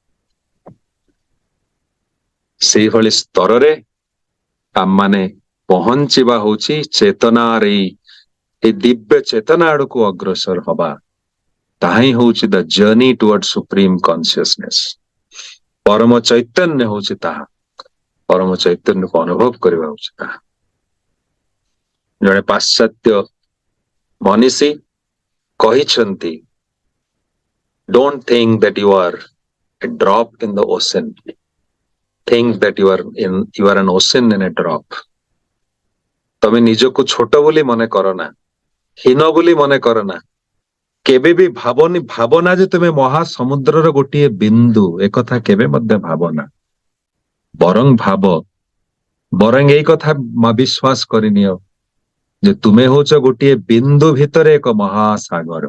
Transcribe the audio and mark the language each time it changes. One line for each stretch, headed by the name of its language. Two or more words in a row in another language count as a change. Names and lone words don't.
Odia: ସେଇଭଳି ସ୍ତରରେ ଆମମାନେ ପହଞ୍ଚିବା ହଉଛି ଚେତନାର ଏଇ ଦିବ୍ୟ ଚେତନା ଆଡକୁ ଅଗ୍ରସର ହବା, ତାହା ହିଁ ହଉଛି
English: the journey toward supreme consciousness.
Odia: ପରମ ଚୈତନ୍ୟ ହଉଛି ତାହା, ପରମ ଚୈତନ୍ୟକୁ ଅନୁଭବ କରିବା ହଉଛି ତାହା। ଜଣେ ପାଶ୍ଚାତ୍ୟ ମନୀଷୀ କହିଛନ୍ତି,
English: don't think that you are a drop in the ocean, think that you are an ocean in a drop।
Odia: ତମେ ନିଜକୁ ଛୋଟ ବୋଲି ମନେ କର ନା, ହୀନ ବୋଲି ମନେ କର ନା, କେବେ ବି ଭାବନା ଯେ ତୁମେ ମହାସମୁଦ୍ରର ଗୋଟିଏ ବିନ୍ଦୁ, ଏକଥା କେବେ ମଧ୍ୟ ଭାବନା। ବରଂ ଏଇ କଥା ବିଶ୍ୱାସ କରିନିଅ ଯେ ତୁମେ ହଉଛ ଗୋଟିଏ ବିନ୍ଦୁ ଭିତରେ ଏକ ମହାସାଗର।